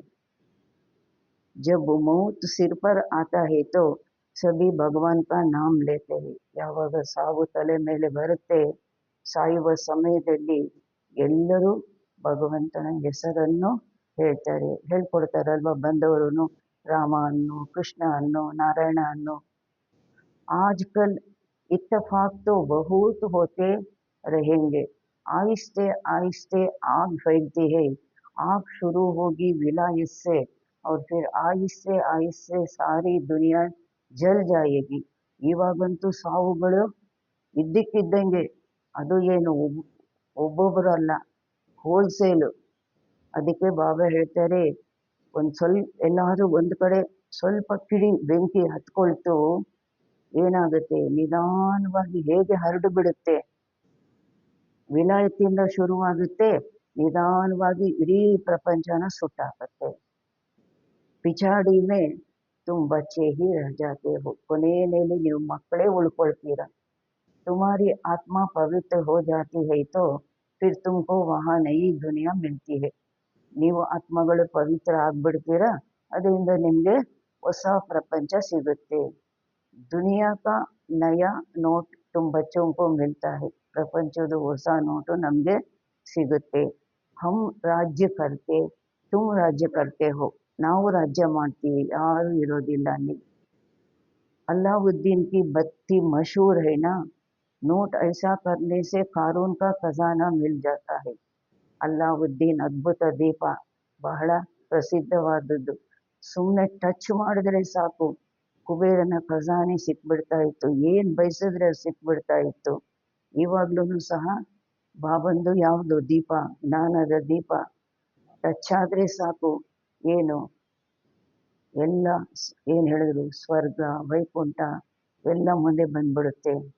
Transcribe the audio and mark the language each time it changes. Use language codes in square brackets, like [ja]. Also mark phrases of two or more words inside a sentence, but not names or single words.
[hi] जब मौत सिर पर आता है तो सभी भगवान का नाम लेते है. [kn] ಯಾವಾಗ ಸಾವು ತಲೆ ಮೇಲೆ ಬರುತ್ತೆ, ಸಾಯುವ ಸಮಯದಲ್ಲಿ ಎಲ್ಲರೂ ಭಗವಂತನ ಹೆಸರನ್ನು ಹೇಳ್ತಾರೆ, ಹೇಳ್ಕೊಡ್ತಾರಲ್ವ ಬಂದವರು, ರಾಮ ಅನ್ನು, ಕೃಷ್ಣ ಅನ್ನು, ನಾರಾಯಣ ಅನ್ನು. [hi] आजकल इत्तेफाक तो बहुत होते रहेंगे, आहिस्ते आहिस्ते आग फैलती है, आग शुरू होगी विलायत से और फिर आहिस्ते आहिस्ते सारी दुनिया जल जाएगी. [kn] ಇವಾಗಂತೂ ಸಾವುಗಳು ಇದ್ದಕ್ಕಿದ್ದಂಗೆ, ಅದು ಏನು ಒಬ್ಬೊಬ್ಬರಲ್ಲ, ಹೋಲ್ಸೇಲು. ಅದಕ್ಕೆ ಬಾಬಾ ಹೇಳ್ತಾರೆ ಒಂದು ಸ್ವಲ್ಪ ಎಲ್ಲಾದರೂ ಒಂದು ಕಡೆ ಸ್ವಲ್ಪ ಕಿಡಿ ಬೆಂಕಿ ಹತ್ಕೊಳ್ತು, ಏನಾಗುತ್ತೆ ನಿಧಾನವಾಗಿ ಹೇಗೆ ಹರಡು ಬಿಡುತ್ತೆ. ವಿಲಾಯತಿಯಿಂದ ಶುರುವಾಗುತ್ತೆ, ನಿಧಾನವಾಗಿ ಇಡೀ ಪ್ರಪಂಚನ ಸುಟ್ಟಾಕತ್ತೆ. [hi] ಪಿछाड़ी में तुम बच्चे ही रह जाते हो, [kn] ಕೊನೆಯಲ್ಲಿ ನೀವು ಮಕ್ಕಳೇ ಉಳ್ಕೊಳ್ತೀರ. [hi] तुम्हारी आत्मा पवित्र हो जाती है तो फिर तुमको वहाँ नई दुनिया मिलती है. [kn] ನೀವು ಆತ್ಮಗಳು ಪವಿತ್ರ ಆಗ್ಬಿಡ್ತೀರ, ಅದರಿಂದ ನಿಮಗೆ ಹೊಸ ಪ್ರಪಂಚ ಸಿಗುತ್ತೆ. [hi] दुनिया का नया नोट तुम बच्चों को मिलता है. [kn] ಪ್ರಪಂಚದ ಹೊಸ ನೋಟು ನಮಗೆ ಸಿಗುತ್ತೆ. [hi] हम राज्य करते तुम राज्य करते हो. [kn] ನಾವು ರಾಜ್ಯ ಮಾಡ್ತೀವಿ, ಯಾರು ಇರೋದಿಲ್ಲ ಅಲ್ಲಿ. [hi] अलाउद्दीन की बत्ती मशहूर है ना, नोट ऐसा करने से कारून का खजाना मिल जाता है. [kn] ಅಲ್ಲಾವುದ್ದೀನ್ ಅದ್ಭುತ ದೀಪ ಬಹಳ ಪ್ರಸಿದ್ಧವಾದದ್ದು. ಸುಮ್ಮನೆ ಟಚ್ ಮಾಡಿದ್ರೆ ಸಾಕು ಕುಬೇರನ ಖಜಾನೆ ಸಿಕ್ಬಿಡ್ತಾ ಇತ್ತು, ಏನು ಬಯಸಿದ್ರೆ ಅದು ಸಿಕ್ಬಿಡ್ತಾ ಇತ್ತು. ಇವಾಗ್ಲೂ ಸಹ ಬಾಬಂದು ಯಾವುದು ದೀಪ, ಜ್ಞಾನದ ದೀಪ ಟಚ್ ಆದರೆ ಸಾಕು, ಏನು ಎಲ್ಲ ಏನು ಹೇಳಿದ್ರು ಸ್ವರ್ಗ ವೈಕುಂಠ ಎಲ್ಲ ಮುಂದೆ ಬಂದ್ಬಿಡುತ್ತೆ.